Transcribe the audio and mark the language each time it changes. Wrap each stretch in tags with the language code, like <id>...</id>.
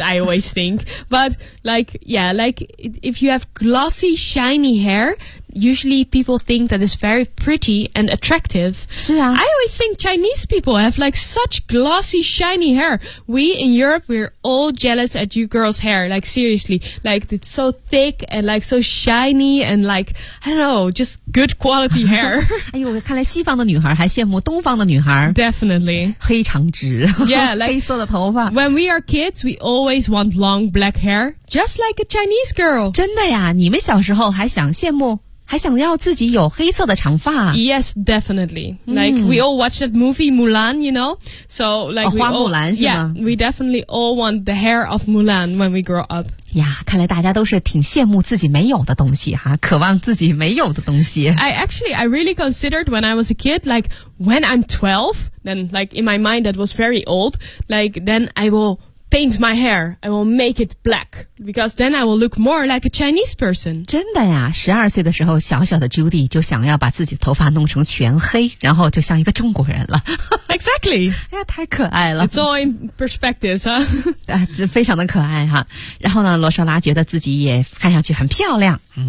<en>I always think, but like, yeah, like if you have glossy, shiny hair, usually people think that is very pretty and attractive.</en> <zh>是啊</zh> <en>，I always think Chinese people have like such glossy, shiny hair. We in Europe, we're all jealous at you. Girl's hair, like seriously, like it's so thick and like so shiny and like I don't know, just good quality hair.</en> <zh>哎呦，看来西方的女孩还羡慕东方的女孩。</zh> <en>Definitely,</en> <zh>黑长直。</zh> <en>Yeah, like</en> <zh>黑色的头发。</zh> <en>When we are kids, we always want long black hair, just like a Chinese girl.</en> <zh>真的呀，你们小时候还想羡慕。还想要自己有黑色的长发。</zh> <en>Yes, definitely. Like,we all watched that movie Mulan, you know? So, like,</en> <zh>花木兰是吗?</zh> <en>Yeah, we definitely all want the hair of Mulan when we grow up.</en> <zh>呀，看来大家都是挺羡慕自己没有的东西哈，渴望自己没有的东西。</zh> <en>I really considered when I was a kid, like, when I'm 12, then, like, in my mind that was very old, like, then I will... Paint my hair. I will make it black because then I will look more like a Chinese person.</en> <zh>真的呀，十二岁的时候，小小的 Judy 就想要把自己的头发弄成全黑，然后就像一个中国人了。</zh> <en>Exactly.</en> <zh>哎呀，太可爱了。</zh> <en>It's all in perspectives, huh?</en> <zh>啊，这非常的可爱哈。然后呢，罗莎拉觉得自己也看上去很漂亮。</zh>